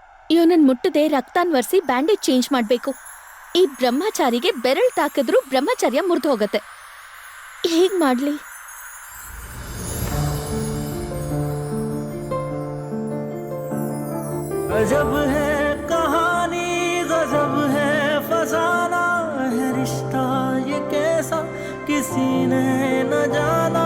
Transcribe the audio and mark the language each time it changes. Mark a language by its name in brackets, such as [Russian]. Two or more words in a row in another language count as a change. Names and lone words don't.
[Kannada] ಇವನನ್ ಮುಟ್ಟದೆ ರಕ್ತಾನ್ ಒರೆಸಿ [English] bandage change [Kannada] ಮಾಡ್ಬೇಕು. ಈ ಬ್ರಹ್ಮಚಾರಿಗೆ ಬೆರಳ್ ತಾಕಿದ್ರು ಬ್ರಹ್ಮಚರ್ಯ ಮುರಿದು ಹೋಗತ್ತೆ. ಹೇಗ್ ಮಾಡ್ಲಿ? [Hindi] गजब है कहानी, गजब है फसाना है रिश्ता ये कैसा किसी ने न जाना।